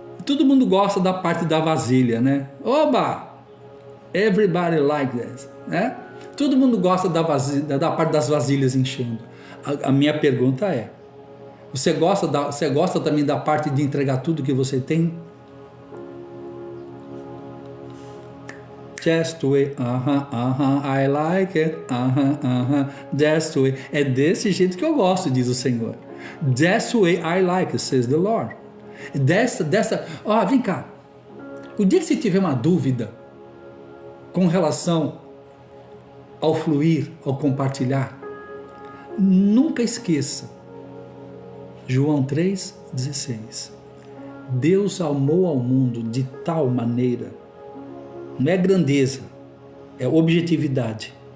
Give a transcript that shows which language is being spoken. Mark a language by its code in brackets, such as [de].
[pt] todo mundo gosta da parte da vasilha, né? Oba! [en] Everybody like this, [pt] né? Todo mundo gosta da parte das vasilhas enchendo. A minha pergunta é, você gosta também da parte de entregar tudo que você tem? [en] Just the way, I like it, that's the way. [pt] É desse jeito que eu gosto, diz o Senhor. [en] That's the way I like it, says the Lord. [pt] Vem cá. O dia que você tiver uma dúvida com relação ao fluir, ao compartilhar, nunca esqueça. João 3,16. Deus amou ao mundo de tal maneira, não é grandeza, é objetividade.